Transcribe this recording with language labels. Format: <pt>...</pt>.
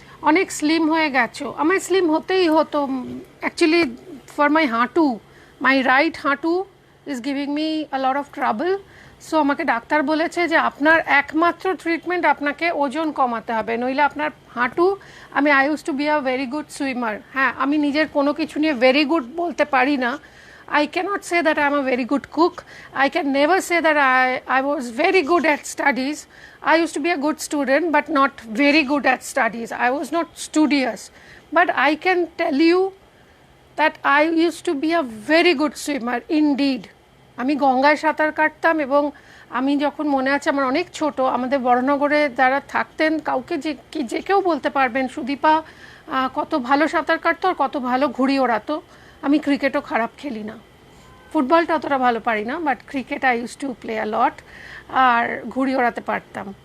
<bn>অনেক স্লিম হয়ে গেছো, আমায় স্লিম হতেই হতো অ্যাকচুয়ালি,</bn> <en>For my হাঁটু, my right হাঁটু is giving me a lot of trouble.</en> <bn>So আমাকে ডাক্তার বলেছে যে আপনার একমাত্র ট্রিটমেন্ট আপনাকে ওজন কমাতে হবে, নইলে আপনার হাঁটু।</bn> <en>I use to be a very good swimmer,</en> <bn>হ্যাঁ আমি নিজের কোনো কিছু নিয়ে ভেরি গুড বলতে পারি না,</bn> <en>I cannot say that I am a very good cook. I can never say that I was very good at studies. I used to be a good student, but not very good at studies. I was not studious. But I can tell you that I used to be a very good swimmer indeed.</en> <bn>আমি গঙ্গায় সাঁতার কাটতাম এবং আমি যখন মনে আছে আমার অনেক ছোট আমাদের বড়নগরে যারা থাকতেন কাউকে যে কেউ বলতে পারবেন সুদীপা কত ভালো সাঁতার কাটতো আর কত ভালো ঘুড়ি ওড়াতো। আমি ক্রিকেটও খারাপ খেলি না, ফুটবলটা অতটা ভালো পারি না,</bn> <en>but cricket I use to play a lot,</en> <bn>আর ঘুড়ি ওড়াতে পারতাম।</bn>